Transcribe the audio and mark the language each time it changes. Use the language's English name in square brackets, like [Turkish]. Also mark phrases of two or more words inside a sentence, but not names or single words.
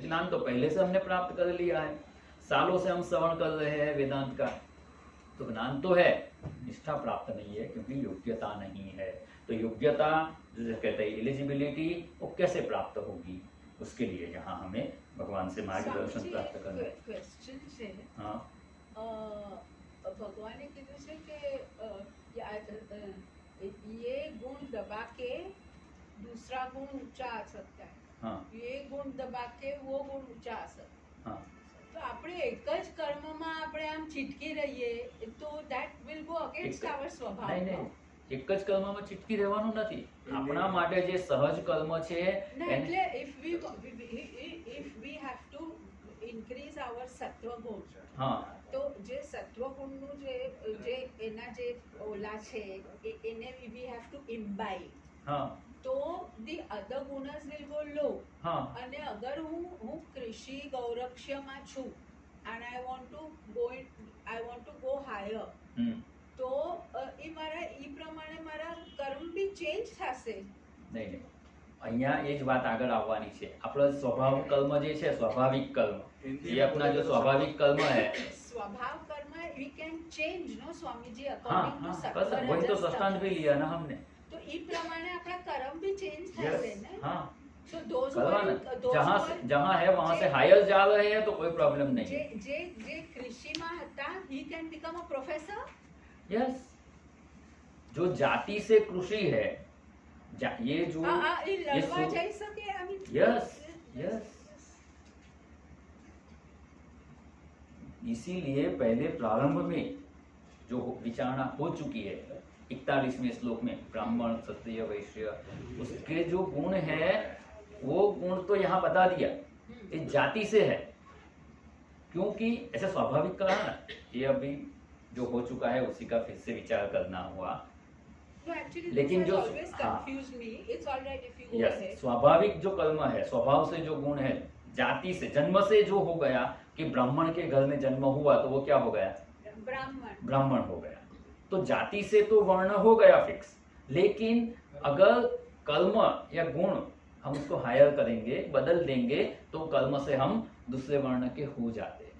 [Hindi] ज्ञान तो पहले से हमने प्राप्त कर लिया है, सालों से हम श्रवण कर रहे हैं वेदांत का, तो ज्ञान तो है, निष्ठा प्राप्त नहीं है क्योंकि योग्यता नहीं है। तो योग्यता जो कहते हैं एलिजिबिलिटी, वो कैसे प्राप्त होगी? उसके लिए यहाँ हमें भगवान से मार्गदर्शन प्राप्त करना है। [Gujarati] क्वेश्चन છે ભગવાને કીધું છે કે [Hindi] ये गुण दबा के दूसरा गुण ऊंचा आ सकता है, हाँ, ये गुण दबा के वो गुण ऊंचा आ सकता है। हाँ, [Gujarati] તો આપણે એક જ કર્મમાં આપણે આમ ચીટકી રહીએ તો [English] that will go against our [Gujarati] સ્વભાવ. નહીં નહીં, એક જ કર્મમાં ચીટકી રહેવાનું નથી. આપણા માટે જે સહજ કર્મ છે ના, એટલે [English] if we have to increase our [Gujarati] સત્વ ગુણ, હા, તો જે સત્વ ગુણનું જે એના જે ઓલા છે એને [English] we have to imbibe, [Gujarati] હા, [English] તો the other gunas will go low. [Gujarati] હા, અને અગર હું કૃષિ ગૌરક્ષમાં છું [English] and I want to go higher, [Gujarati] તો એ મારા ઈ પ્રમાણે મારા કર્મ બી ચેન્જ થશે. નહીં નહીં, અહીંયા એ જ વાત આગળ આવવાની છે. આપણો સ્વભાવ કર્મ જે છે, સ્વાભાવિક કર્મ, એ આપણા [Hindi] जो स्वाभाविक कर्म है, स्वभाव कर्म [English] we can change, no स्वामीजी, [Hindi] हाँ [English] according to [Hindi] हाँ, सत्व बस वही तो रजस दृष्टांत भी लिया ना हमने. [Gujarati] તો ઈ પ્રમાણે આપણા [Hindi] कर्म भी चेंज [Gujarati] થશે ને. [Hindi] हाँ, [English] so those who [Gujarati] करवा [English] are [Hindi] ना, जहाँ है वहाँ से हायर जा रहे हैं तो कोई प्रॉब्लम नहीं है. [Gujarati] જે કૃષિમાં હતા [English] he can become a professor. [Hindi] यस, जो जाति से कृषि है, ये जो [Gujarati] એ લડવા જઈ શકે. [Hindi] यस यस, इसीलिए पहले प्रारंभ में जो विचारणा हो चुकी है 41वें श्लोक में, ब्राह्मण क्षत्रिय वैश्य, उसके जो गुण है वो गुण तो यहाँ बता दिया, ये जाति से है. क्योंकि ऐसा स्वाभाविक कहा ना, ये अभी जो हो चुका है उसी का फिर से विचार करना हुआ. [English] No, actually, [Hindi] लेकिन [English] this [Hindi] जो [English] has always confused me. It's all right if you go [Hindi] यस, [English] ahead. [Hindi] स्वाभाविक जो कर्म है, स्वभाव से जो गुण है, जाति से, जन्म से जो हो गया कि ब्राह्मण के घर में जन्म हुआ तो वो क्या हो गया? ब्राह्मण हो गया. तो जाति से तो वर्ण हो गया फिक्स. लेकिन अगर कर्म या गुण हम उसको हायर करेंगे, बदल देंगे, तो कर्म से हम दूसरे वर्ण के हो जाते हैं.